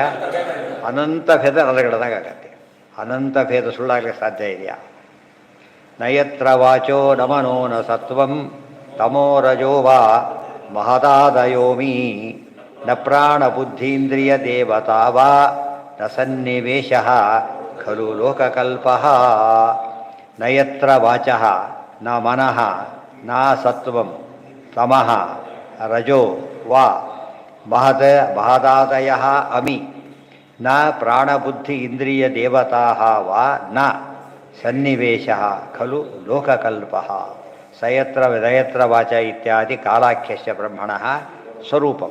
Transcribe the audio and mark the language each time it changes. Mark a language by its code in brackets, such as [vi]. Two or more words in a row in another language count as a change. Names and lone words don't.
[kn] ಅನಂತ ಭೇದ ಅಲಗಡದಾಗ ಆಗತ್ತೆ. ಅನಂತ ಭೇದ ಸುಳ್ಳಾಗಲಿಕ್ಕೆ ಸಾಧ್ಯ ಇದೆಯಾ? [sa] ನಯತ್ರ ವಾಚೋ ನಮನೋ ನ ಸತ್ವಂ ತಮೋ ರಜೋ ವಾ ಮಹದಾದಯೋಮಿ ನ ಪ್ರಾಣ ಬುದ್ಧೀಂದ್ರಿಯ ದೇವತಾ ವಾ ನ ಸನ್ನಿವೇಶ ಖಲು ಲೋಕಕಲ್ಪಃ. ನಯತ್ರ ವಾಚಃ ನ ಮನಃ ನ ಸತ್ವಂ ತಮಃ ರಜೋ ವಾ ಮಹದಾದಯಃ ಅಮಿ ನ ಪ್ರಾಣಬುದ್ಧಿ ಇಂದ್ರಿಯ ದೇವತಾ ವಾ ನ ಸನ್ನಿವೇಶ ಖಲು ಲೋಕಕಲ್ಪಃ. ಸಯತ್ರ ನಯತ್ರ ವಾಚ ಇತ್ಯಾದಿ ಕಾಲಾಖ್ಯಸ್ಯ ಬ್ರಹ್ಮಣಃ ಸ್ವರೂಪಂ.